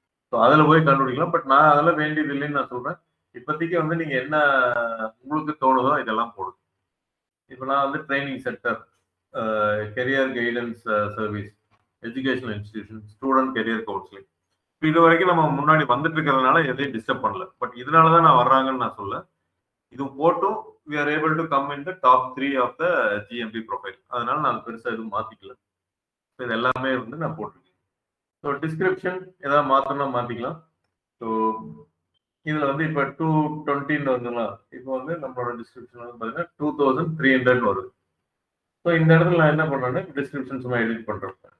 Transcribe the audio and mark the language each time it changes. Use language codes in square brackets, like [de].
[ta] So அதில் போய் கண்டுபிடிக்கலாம். பட் நான் அதெல்லாம் வேண்டியது இல்லைன்னு நான் சொல்றேன். இப்போதைக்கு வந்து நீங்க என்ன உங்களுக்கு தோணுதோ இதெல்லாம் போடுங்க. இப்போ நான் வந்து training centre, career guidance service, educational institution, student career counselling, இது வரைக்கும் நம்ம முன்னாடி வந்துட்டு இருக்கிறதுனால எதையும் டிஸ்டர்ப் பண்ணல. பட் இதனாலதான் நான் வர்றாங்கன்னு நான் சொல்ல. இது போட்டும் [en] we are able to come in the top 3 of the GMP profile. [ta] அதனால நான் பெருசா எதுவும் மாத்திக்கல. இது எல்லாமே வந்து நான் போட்டிருக்கேன். ஸோ டிஸ்கிரிப்ஷன் ஏதாவது மாத்தணும்னா மாத்திக்கலாம். ஸோ இதுல வந்து இப்போ 220 வருதுங்களா, இப்போ வந்து நம்மளோட டிஸ்கிரிப்ஷன் வந்து பார்த்தீங்கன்னா 2300 வருது. ஸோ இந்த இடத்துல நான் என்ன பண்றேன்னா டிஸ்கிரிப்ஷன் சும்மா எடிட் பண்றேன்.